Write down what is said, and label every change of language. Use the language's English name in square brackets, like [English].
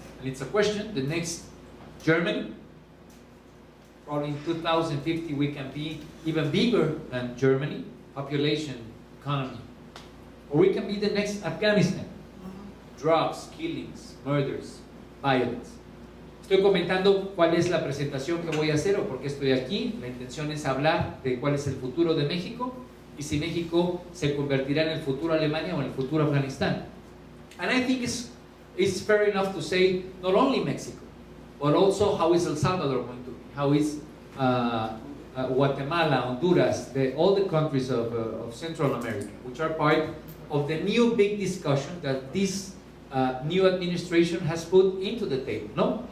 [English] and it's a question, the next Germany, probably in 2050 we can be even bigger than Germany, population, economy. Or we can be the next Afghanistan. Drugs, killings, murders, violence. [Spanish] Estoy comentando cuál es la presentación que voy a hacer o por qué estoy aquí. La intención es hablar de cuál es el futuro de México y si México se convertirá en el futuro Alemania o en el futuro Afganistán. [English] And I think it's fair enough to say not only Mexico, but also how is El Salvador going to be, how is Guatemala, Honduras, all the countries of Central America, which are part of the new big discussion that this new administration has put into the table. No?